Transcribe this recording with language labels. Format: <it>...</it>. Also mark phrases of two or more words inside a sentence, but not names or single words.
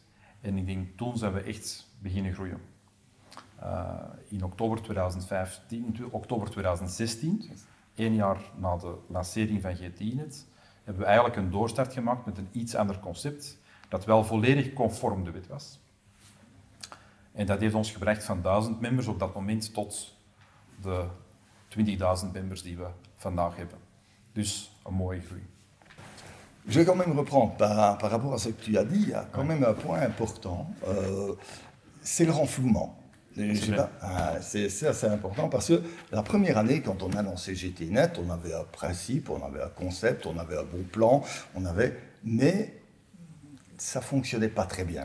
<nl>En ik denk, toen zijn we echt beginnen groeien. In oktober 2016, 1 jaar na de lancering van GTInet, hebben we eigenlijk een doorstart gemaakt met een iets ander concept, dat wel volledig conform de wet was. En dat heeft ons gebracht van 1000 members op dat moment tot de 20.000 members die we vandaag hebben. Dus een mooie groei.</nl> <fr>Je vais quand même reprendre par rapport à ce que tu as dit, il y a quand même un point important, c'est le renflouement. C'est assez important parce que la première année, quand on a lancé GTInet, on avait un principe, on avait un concept, on avait un bon plan, mais ça ne fonctionnait pas très bien.</fr>